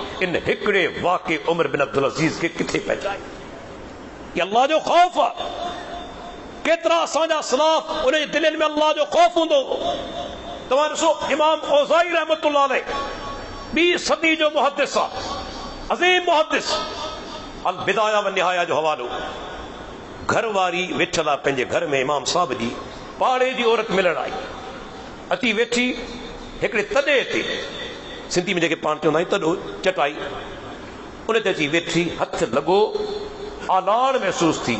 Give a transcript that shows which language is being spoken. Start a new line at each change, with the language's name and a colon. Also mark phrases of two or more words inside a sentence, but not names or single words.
Sindhi: इन हिकिड़े वाक़े उमर बिन अब्दुल अज़ीज़ खे किथे पहुचाई? कि अल्लाह जो ख़ौफ़ आहे। केतिरा असांजा सलाफ उन जे दिलनि में अल्लाह जो ख़ौफ़ हूंदो हो। तव्हां ॾिसो इमाम औज़ाई रहमतुल्लाह अलैह ॿी सदी जो मुहद्दिस आहे, अज़ीम मुहद्दिस। अल बिदाया व निहाया जो हवालो। घर वारी वेठल आहे पंहिंजे घर में, इमाम साहब जी पाड़े जी औरत मिलण आई, अची वेठी हिकिड़े तॾे ते, सिंधी में जेके पाण चवंदा आहियूं तॾो, चटाई उन ते अची वेठी, हथ लॻो, आलाण महसूस थी।